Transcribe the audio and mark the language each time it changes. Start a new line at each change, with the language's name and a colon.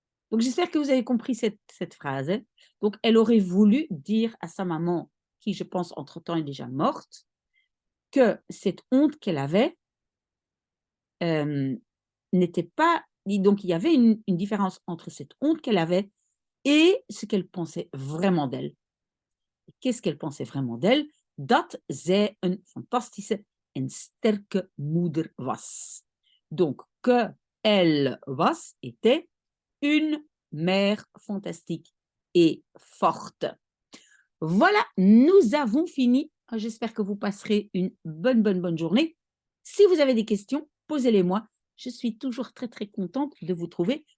French: Donc, j'espère que vous avez compris cette phrase. Hein. Donc, elle aurait voulu dire à sa maman, qui, je pense, entre-temps est déjà morte, que cette honte qu'elle avait n'était pas... Donc, il y avait une différence entre cette honte qu'elle avait et ce qu'elle pensait vraiment d'elle. Qu'est-ce qu'elle pensait vraiment d'elle?
Dutch: Dat zij een fantastische en sterke moeder was.
French: Donc, que elle was, était une mère fantastique et forte. Voilà, nous avons fini. J'espère que vous passerez une bonne journée. Si vous avez des questions, posez-les-moi. Je suis toujours très, très contente de vous trouver.